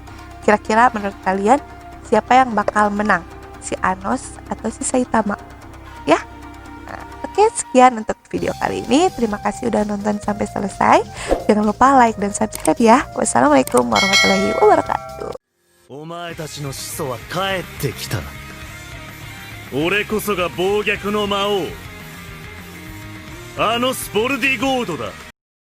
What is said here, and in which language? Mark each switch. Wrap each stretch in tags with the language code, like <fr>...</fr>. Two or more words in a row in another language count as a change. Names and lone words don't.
<id>Kira-kira menurut kalian, siapa yang bakal menang? Si Anos atau si Saitama? Ya? Nah, oke, sekian untuk video kali ini. Terima kasih udah nonton sampai selesai. Jangan lupa like dan subscribe ya.</id> <ar>والسلام عليكم ورحمة الله وبركاته.</ar> <ja>お前たちの始祖は帰ってきた。俺こそが暴虐の魔王、あのスポルディゴードだ。</ja>